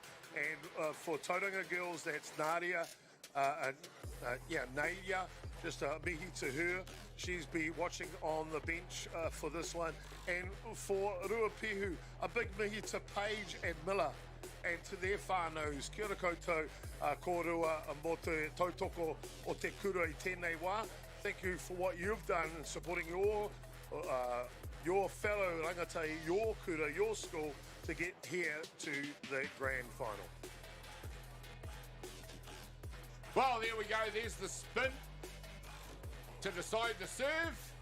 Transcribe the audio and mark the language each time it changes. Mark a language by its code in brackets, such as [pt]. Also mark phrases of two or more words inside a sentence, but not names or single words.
[en] And for Tauranga girls, that's Nadia, Nadia, just a mihi to her. She's be watching on the bench for this one. And for Ruapehu, a big mihi to Paige and Miller and to their whānaus. [mi] Kia ora koutou, kōrua mō te tautoko o te kura I tēnei wā. [en] Thank you for what you've done in supporting your fellow rangatau, your kura, your school to get here to the grand final. Well, there we go. There's the spin to decide the serve.